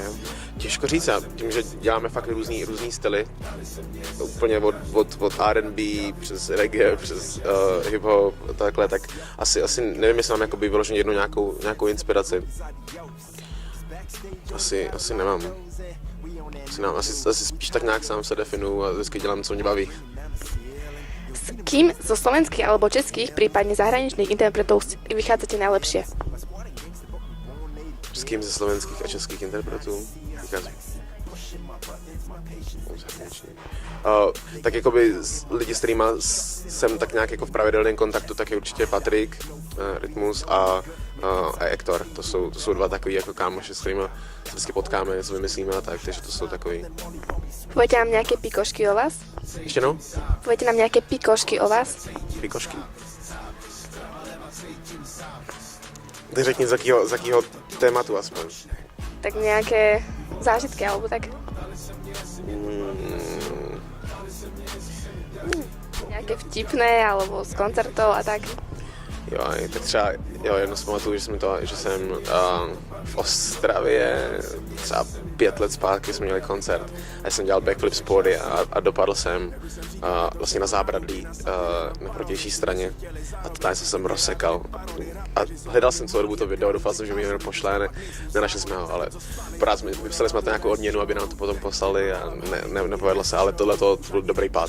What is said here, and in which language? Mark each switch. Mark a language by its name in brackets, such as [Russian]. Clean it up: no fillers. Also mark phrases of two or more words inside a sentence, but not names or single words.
[Czech] Těžko říct, a tím, že děláme fakt různý styly, úplně od R&B přes reggae, přes hip-hop, takhle, tak asi nevím, jestli mám jakoby vyloženě jednu nějakou inspiraci. Asi nemám. Asi spíš tak nějak sám se definuju a vždycky dělám, co mě baví. [Slovak] S kým zo slovenských alebo českých, prípadne zahraničných interpretov vychádzate najlepšie? [Czech] S kým ze slovenských a českých interpretů vychází? Tak jakoby lidi, s kterými jsem tak nějak jako v pravidelném kontaktu, tak je určitě Patrik, Rytmus a Ektor. To jsou dva takový jako kámoši, s kterými se vždycky potkáme, co vymyslíme a tak, takže to jsou takový. [Slovak] Poviete nám nejaké pikošky o vás? [Czech] Ještě no? [Slovak] Poviete nám nejaké pikošky o vás? [Czech] Pikošky. Tak řekni z jakého tématu aspoň. [Slovak] Tak nejaké zážitky alebo tak? Nejaké vtipné alebo z koncertov a tak? [Czech] Jo, tak třeba jedno si pamatuju, že jsem v Ostravě třeba 5 let zpátky jsme měli koncert a jsem dělal backflip z pódia a dopadl jsem vlastně na zábradlí na protější straně a totálně jsem rozsekal a hledal jsem celou dobu to video, doufal jsem, že mi někdo pošle, nenašli jsme ho, ale pořád jsme vypsali jsme to nějakou odměnu, aby nám to potom poslali a nepovedlo se, ale tohle to byl dobrý pád.